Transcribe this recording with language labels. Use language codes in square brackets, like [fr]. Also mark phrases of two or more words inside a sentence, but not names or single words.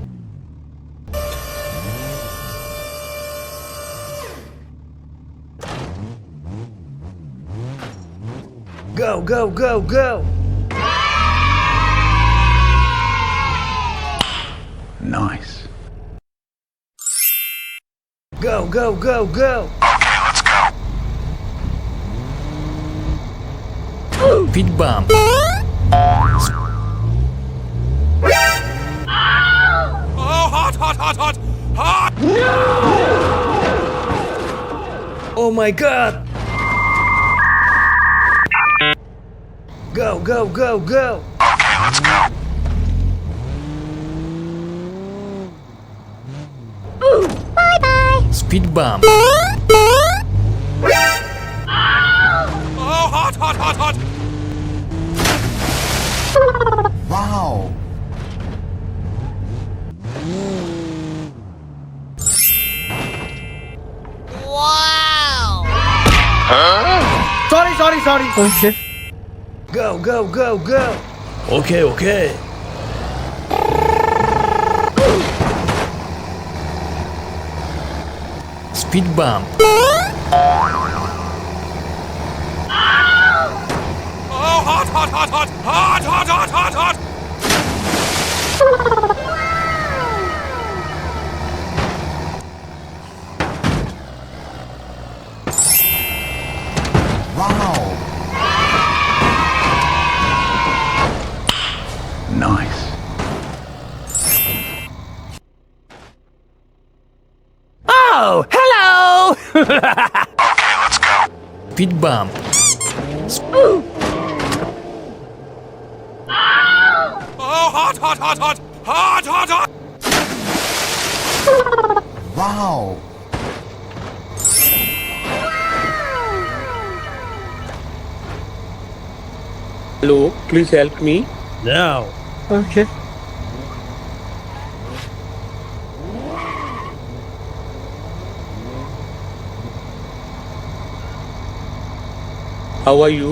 [en] Go, go, go, go! Nice. Go, go, go, go! Speed bump. Oh, hot, hot, hot, hot! Hot! Oh my god! Go, go, go, go! Speed bump. Oh, hot, hot, hot, hot! Wow! Wow! Sorry. Okay. Go, go, go, go! Okay, okay. Speed bump. Oh, hot, hot, hot, hot! Hot, hot, hot, hot, hot! Wow! Nice. Oh, hello! Speed bump. Oh, hot, hot, hot, hot! Hot, hot, hot! Wow! Hello, please help me. Now. Okay. How are you?